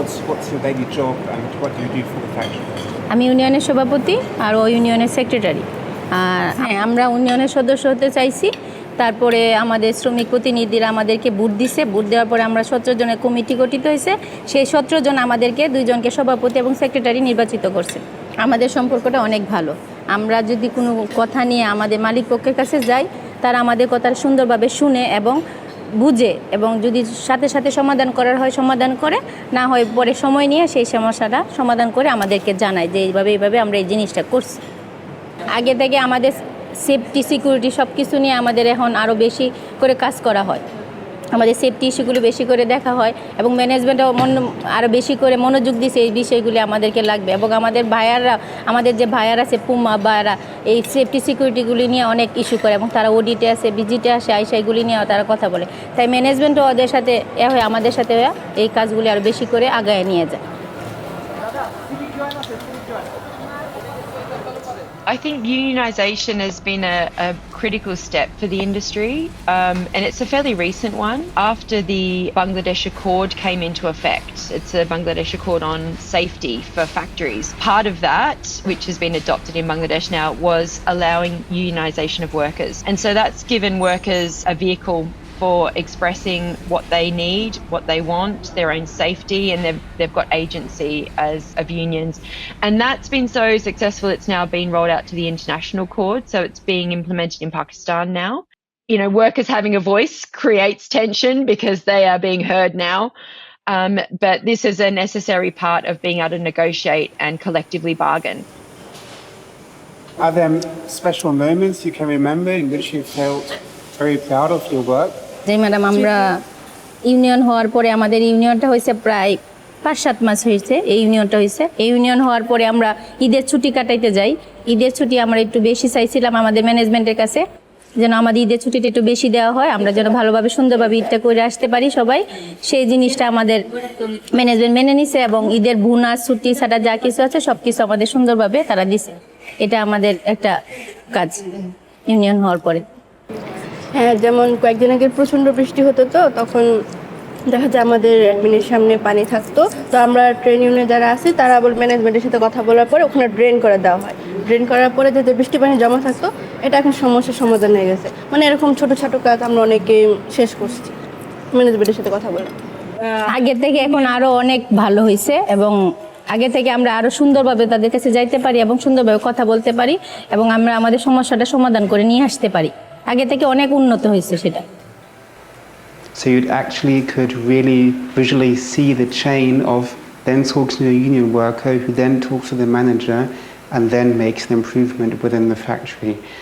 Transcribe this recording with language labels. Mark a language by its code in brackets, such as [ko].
[en] What's your daily job and what do you do for the factory? [bn] আমি ইউনিয়নের সভাপতি আর ও ইউনিয়নের সেক্রেটারি। আর হ্যাঁ, আমরা ইউনিয়নের সদস্য হতে চাইছি। তারপরে আমাদের শ্রমিক প্রতিনিধিরা আমাদেরকে ভোট দিছে, ভোট দেওয়ার পরে আমরা 17 জনের কমিটি গঠিত হয়েছে। সেই 17 জন আমাদেরকে 2 জনকে সভাপতি এবং সেক্রেটারি নির্বাচিত করছে। আমাদের সম্পর্কটা অনেক ভালো। আমরা যদি কোনো কথা নিয়ে আমাদের মালিক পক্ষের কাছে যাই, তারা আমাদের কথা সুন্দরভাবে শুনে এবং বুঝে, এবং যদি সাথে সাথে সমাধান করার হয় সমাধান করে, না হয় পরে সময় নিয়ে সেই সমস্যাটা সমাধান করে আমাদেরকে জানায় যে এইভাবে আমরা এই জিনিসটা করছি। আগে থেকে আমাদের সেফটি সিকিউরিটি সব কিছু নিয়ে আমাদের এখন আরও বেশি করে কাজ করা হয়। আমাদের সেফটি ইস্যুগুলো বেশি করে দেখা হয় এবং ম্যানেজমেন্টও আরও বেশি করে মনোযোগ দিয়েছে এই বিষয়গুলি আমাদেরকে লাগবে। এবং আমাদের যে ভাইয়ারা আছে পুমা ভাইয়ারা, এই সেফটি সিকিউরিটিগুলি নিয়ে অনেক ইস্যু করে এবং তারা অডিটে আসে, ভিজিটে আসে, আইসাইগুলি নিয়েও তারা কথা বলে। তাই ম্যানেজমেন্টও ওদের সাথে হয়ে আমাদের সাথে এই কাজগুলি আরও বেশি করে আগায় নিয়ে যায়। [en] I think unionisation has been a critical step for the industry, and it's a fairly recent one. After the Bangladesh Accord came into effect, it's a Bangladesh Accord on safety for factories. Part of that, which has been adopted in Bangladesh now, was allowing unionisation of workers. And so that's given workers a vehicle for expressing what they need, what they want, their own safety, and they've got agency of unions. And that's been so successful, it's now been rolled out to the international court, so it's being implemented in Pakistan now. You know, workers having a voice creates tension because they are being heard now. But this is a necessary part of being able to negotiate and collectively bargain. Are there special moments you can remember in which you felt very proud of your work? [bn] যে madam, আমরা union হওয়ার পরে আমাদের ইউনিয়নটা হয়েছে প্রায় 5-7 মাস হয়েছে। এই ইউনিয়নটা হয়েছে, এই ইউনিয়ন হওয়ার পরে আমরা ঈদের ছুটি কাটাইতে যাই। ঈদের ছুটি আমরা একটু বেশি চাইছিলাম আমাদের ম্যানেজমেন্টের কাছে। যেন আমাদের ঈদের ছুটিটা একটু বেশি দেওয়া হয়, আমরা যেন ভালোভাবে সুন্দরভাবে ঈদটা করে আসতে পারি সবাই, সেই জিনিসটা আমাদের ম্যানেজমেন্ট মেনে নিছে এবং ঈদের বোনাস ছুটি ছাড়া যা কিছু আছে সব কিছু আমাদের সুন্দরভাবে তারা দিছে। এটা আমাদের একটা কাজ ইউনিয়ন হওয়ার পরে। হ্যাঁ, যেমন কয়েকদিন আগে প্রচণ্ড বৃষ্টি হতো, তো তখন দেখা যায় আমাদের অ্যাডমিনের সামনে পানি থাকতো, তো আমরা ট্রেন ইউনিয়নে যারা আছি তারা ম্যানেজমেন্টের সাথে কথা বলার পরে ওখানে ড্রেন করে দেওয়া হয়। ড্রেন করার পরে যাতে বৃষ্টি পানি জমা থাকতো, এটা এখন সমস্যার সমাধান হয়ে গেছে। মানে এরকম ছোটো ছোটো কাজ আমরা অনেকে শেষ করছি ম্যানেজমেন্টের সাথে কথা বলে। আগের থেকে এখন আরও অনেক ভালো হয়েছে এবং আগে থেকে আমরা আরও সুন্দরভাবে তাদের কাছে যাইতে পারি এবং সুন্দরভাবে কথা বলতে পারি এবং আমরা আমাদের সমস্যাটা সমাধান করে নিয়ে আসতে পারি। আগে থেকে অনেক উন্নত হয়েছে সেটা। [en] So you actually could really visually see the chain of then talking to a union worker who then talks to the manager and then makes an improvement within the factory.